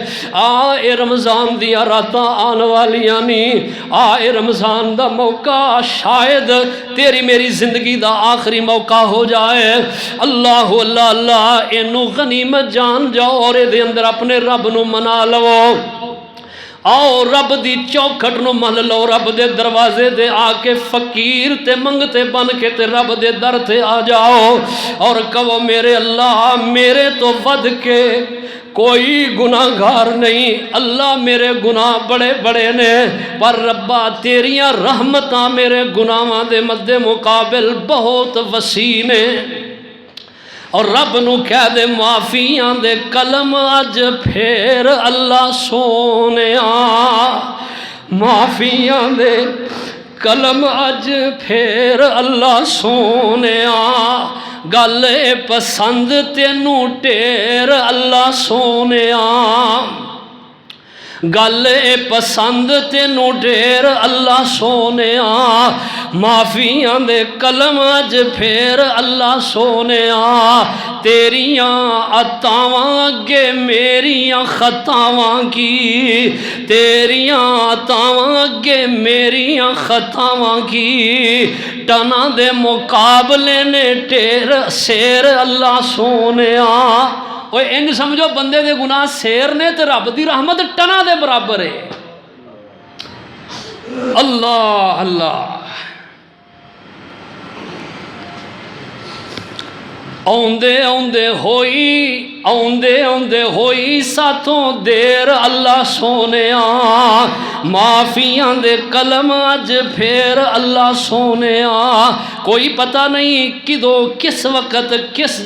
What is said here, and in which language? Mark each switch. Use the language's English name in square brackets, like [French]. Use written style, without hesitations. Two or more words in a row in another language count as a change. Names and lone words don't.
[Punjabi] اے رمضان دیا راتاں آن والیاں نہیں اے رمضان دا موقع شاید تیری میری زندگی دا آخری موقع ہو جائے اللہ اللہ اللہ اینو غنیمت جان جاؤ اور دے اندر اپنے رب نو منا لو آؤ رب دی چوکھٹ نو من لو رب دے دروازے دے آ کے فقیر تے منگتے بن کے تے رب دے در تے آ جاؤ اور کہو میرے اللہ میرے تو ود کے کوئی گناہگار نہیں اللہ میرے گناہ بڑے بڑے نے پر ربا تیریاں رحمتاں میرے گناہاں دے مد مقابل بہت وسیع نے اور رب نو کہہ دے معافیاں دے قلم اج پھر اللہ سونیا معافیاں دے قلم اج پھر اللہ سونیا گل پسند تینوں ٹیر اللہ سونیا گل پسند تینوں ڈیر اللہ سونیا معافیاں دے قلم اج پھر اللہ سونیا تیریاں عطاواں اگے میریاں خطاواں کی تیریاں عطاواں اگے میریاں خطاواں کی ٹنا دے مقابلے نے ٹیر سیر اللہ سونیا اوے انج سمجھو بندے دے گناہ سیر نے تے رب دی رحمت ٹنا دے برابر ہے اللہ اللہ اوندے اوندے ہوئی ساتھوں دیر اللہ سونیا معافیاں دے قلم اج پھر اللہ سونیا کوئی پتہ نہیں کدو کس وقت کس